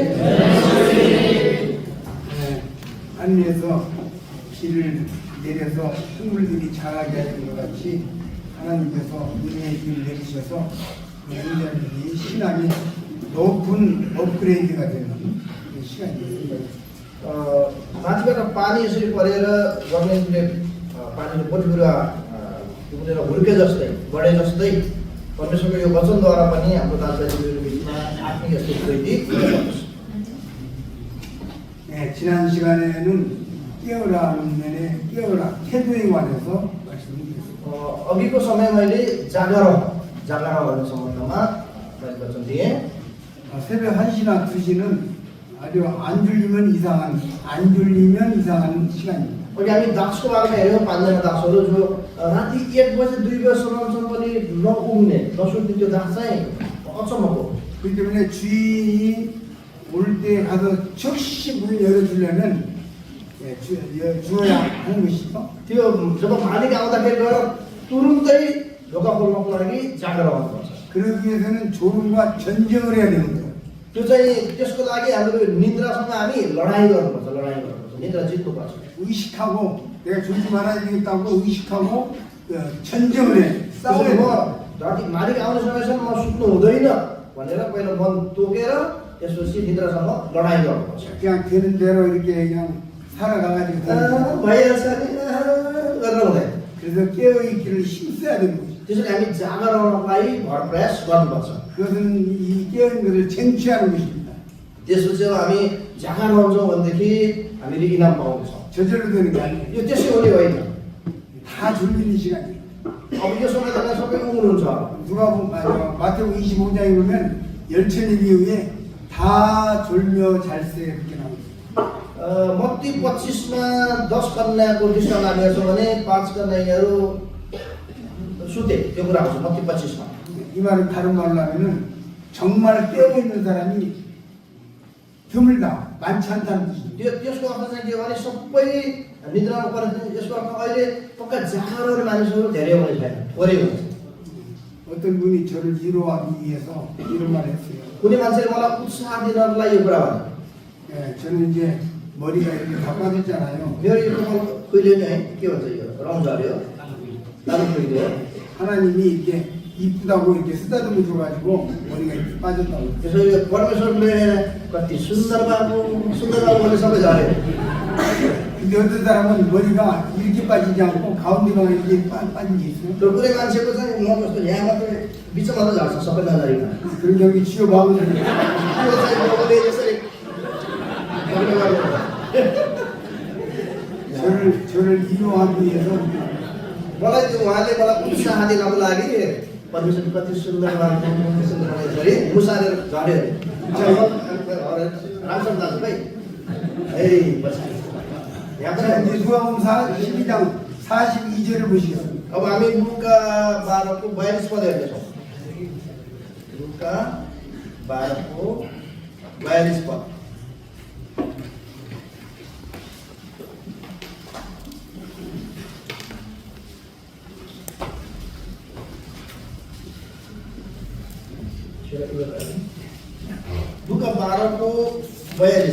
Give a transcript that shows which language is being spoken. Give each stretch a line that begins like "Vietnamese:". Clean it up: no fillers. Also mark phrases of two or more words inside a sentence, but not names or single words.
Korean: 하늘에서 비를 내려서 식물들이 자라게 하는 것 같이 하나님께서 은혜의 비를 내리셔서 인간들이 신앙이 높은 업그레이드가 되는 시간입니다.
Nepali: माथिबाट पानी यसरी परेर गभर्मेन्टले पानीले बोटबिरुवा उडेर हुर्के जस्तै बढे जस्तै परमेश्वरको यो वचनद्वारा पनि हाम्रो दाजुभाइको बिचमा आत्मिक यस्तो वृद्धि हुनसक्छ।
Korean: 지난 시간에는 깨어라 면에 깨어라 태도에 관해서 말씀드렸습니다.
Nepali: अघिको समय मैले जागर भन्ने सम्बन्धमा मैले वचन दिएँ।
Korean: 새벽 1시나 2시는 아주 안 졸리면 이상한 시간입니다.
Nepali: अघि हामी दासको बारेमा हेऱ्यौँ, 5 जना दासहरू जो राति 1 बजे 2 बजेसम्म पनि नउग्ने नसुत्ने त्यो दास चाहिँ अचम्मको।
Korean: 그렇기 때문에 주인이 올 때 가서 즉시 문을 열어주려면 주어야 하는 것이죠.
Nepali: त्यो जब मालिक आउँदाखेरि गएर तुरुन्तै ढोका खोल्नको लागि जागर गर्नुपर्छ।
Korean: 그러기 위해서는 졸음과 전쟁을 해야 됩니다.
Nepali: त्यो चाहिँ त्यसको लागि हाम्रो निद्रासँग हामी लडाइँ गर्नुपर्छ, निद्रा जित्नुपर्छ।
Korean: 의식하고 내가 졸지 말아야 되겠다고 의식하고 전쟁을 해. 싸워야 म 돼.
Nepali: राति मालिक आउने समयसम्म म सुत्नु हुँदैन भनेर पहिला मन तोकेर त्यसपछि निद्रासँग लडाइँ गर्नुपर्छ।
Korean: 그냥 되는 대로 이렇게 그냥 살아가가지고
Nepali: भइहाल्छ नि गरेर हुँदैन।
Korean: 그래서 깨어있기를 힘써야 되는 거죠.
Nepali: त्यसैले हामी जागर रहनलाई भर प्रयास गर्नुपर्छ।
Korean: 그것은 이 깨어있는 것을 쟁취하는 것입니다.
Nepali: त्यसपछि अब हामी जागर रहन्छौँ भनेदेखि हामीले इनाम पाउँछौँ।
Korean: 저절로 되는 게 아니에요.
Nepali: यो त्यसै हुने होइन।
Korean: 다 졸리는 시간이에요.
Nepali: अब यो समयमा सबै उग्नुहुन्छ।
Korean: 누가 마태복음 25장에 보면 열천일 이후에 다 졸며 잘세 이렇게 나옵니다.
Nepali: मत्ती 25 मा 10 कन्याको दृष्टान्त हामी हेर्छौँ भने 5 कन्याहरू सुते, त्यो कुरा आउँछ मत्ती 25 मा।
Korean: 이 말은 다른 말로 하면은 정말 깨어있는 사람이 드물다, 많지 않다는 뜻입니다.
Nepali: त्यसको अर्थ चाहिँ के भने सबै निद्रामा परेको यसको अर्थ अहिले पक्का जागर गर्ने मानिसहरू धेरै हुने छैन, थोरै हुन्छ।
Korean: 어떤 분이 저를 위로하기 위해서 이런 말을 했어요.
Nepali: कुनै मान्छेले मलाई उत्साह दिनलाई यो कुरा भने
Korean: 저는 이제 머리가 이렇게 다 빠졌잖아요.
Nepali: मेरो यो कपाल खुइल्यो नि है, के भन्छ यो रङ झऱ्यो, दारू खुइल्यो।
Korean: 하나님이 이렇게 이쁘다고 이렇게 쓰다듬어 줘가지고 머리가 이렇게 빠졌다고.
Nepali: त्यसो यो परमेश्वरले कति सुन्दर बाबु भने सबै झऱ्यो।
Korean: 근데 어떤 사람은 머리가 이렇게 빠지지 않고 가운데만 이렇게 빠진 게 있어요.
Nepali: तर कुनै मान्छेको चाहिँ म जस्तो यहाँ मात्रै बिचमा मात्रै झर्छ सबै नझरिकन।
Korean: 그런 경우 치료받으면
Nepali: त्यो चाहिँ बाबुले यसरी गर्ने गर्नु।
Korean: 저를 위로하기 위해서
Nepali: मलाई त्यो उहाँले मलाई उत्साह दिनको लागि परमेश्वर कति सुन्दर बाबु सुन्दर गरी मुसारेर झऱ्यो अरे रामचन्द्र दाजु भाइ ए पछाडि यहाँ
Korean: 자, पनि 이제 누가복음 12장 42절을 보시겠습니다.
Nepali: अब हामी लुका 12 को 42 पद हेर्नेछौँ। लुका 12 को 42 पद। लुका 12 को 42।